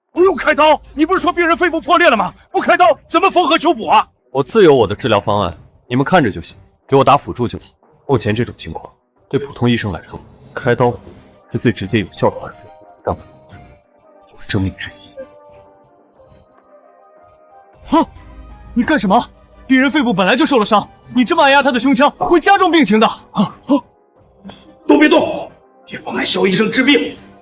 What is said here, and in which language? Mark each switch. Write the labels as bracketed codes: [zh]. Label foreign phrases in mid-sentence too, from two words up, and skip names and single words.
[zh] 用開刀？你不是說病人肺部破裂了嗎？不開刀怎麼縫合修補啊？我自有我的治療方案，你們看着就行，給我打輔助就好。目前這種情況，對普通醫生來說，開刀是最直接有效的辦法，讓他有生命之意。哼，你幹什麼？病人肺部本來就受了傷，你这麼按压他的胸腔，會加重病情的。都別動，別妨礙蕭醫生治病。